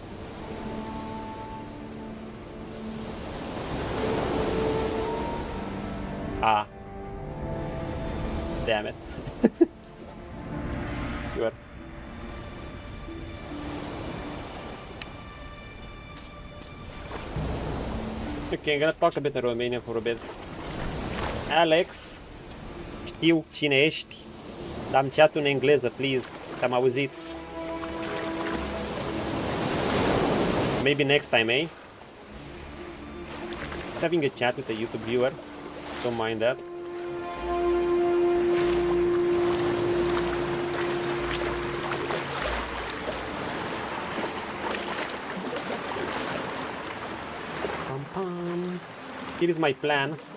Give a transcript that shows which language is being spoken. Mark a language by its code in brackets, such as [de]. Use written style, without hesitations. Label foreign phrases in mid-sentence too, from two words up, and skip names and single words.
[en] Ah. Damn it. Sure. Okay, I'm gonna talk a bit in Romanian for a bit. [ro] Alex, știu cine ești. [en] Dam chat [ro] în engleză, please. Te-am auzit. [en] Maybe next time, eh? Having a chat with a YouTube viewer. Don't mind that. Here is my plan.